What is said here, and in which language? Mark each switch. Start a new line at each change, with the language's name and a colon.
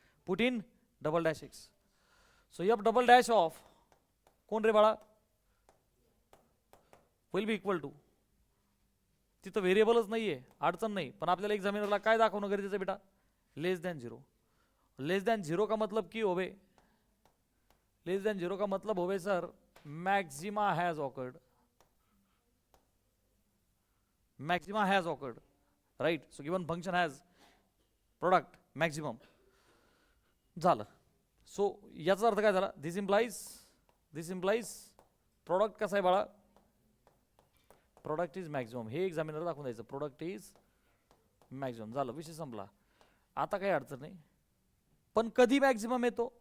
English: Put in $'x. So f' of
Marathi: कोण रे बाळा?
English: will be equal to,
Marathi: तिथं व्हेरिएबलच नाहीये, अडचण नाही, पण आपल्याला एक्झामिनरला काय दाखवणं गरजेचं आहे बेटा?
Hindi: <0. <0 का मतलब की होवे? <0 का मतलब होवे sir
English: Maxima has occurred. Maxima has occurred, right. So given function has product maximum.
Marathi: झालं. सो याचा अर्थ काय झाला?
English: this implies product
Marathi: कसा आहे बाळा?
English: Product is maximum.
Marathi: हे एक्झामिनर दाखवून द्यायचं,
English: Product is maximum.
Marathi: झालं, विषय संपला. आता काही अडचण नाही. पण कधी मॅक्सिमम येतो?